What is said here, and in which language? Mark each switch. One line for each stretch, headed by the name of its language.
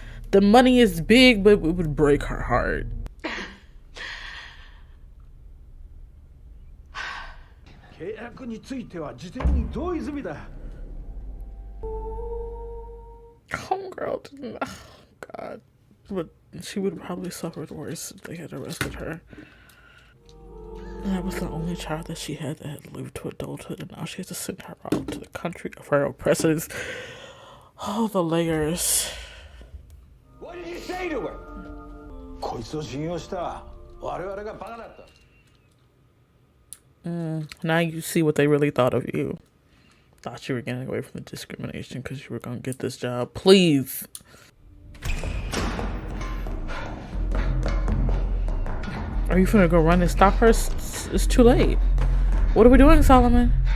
English: The money is big, but it would break her heart.
Japanese: 契約については事前に同意済みだ。
English: Homegirl didn't. Oh, God. But she would have probably suffered worse if they had arrested her. And that was the only child that she had that had lived to adulthood, and now she has to send her out to the country of her oppressors. Oh, the layers. What did you say to her?
Japanese: こいつを信用した我々がバカだった。
English: Now you see what they really thought of you. Thought you were getting away from the discrimination because you were gonna get this job. Please. Are you finna go run and stop her? It's too late. What are we doing, Solomon?